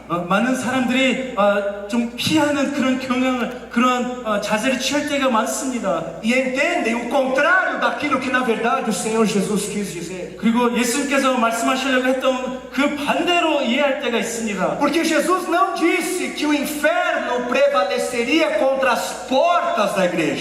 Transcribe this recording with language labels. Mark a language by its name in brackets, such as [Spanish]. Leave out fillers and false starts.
[Korean] 많은 사람들이 좀 피하는 그런 경향을, 그런 자세를 취할 때가 많습니다. [Portuguese] E entendem o contrário daquilo que na verdade o Senhor Jesus quis dizer. [Korean] 그리고 예수님께서 말씀하시려고 했던 그 반대로 이해할 때가 있습니다. [Portuguese] Porque Jesus não disse que o inferno prevaleceria contra as portas da igreja.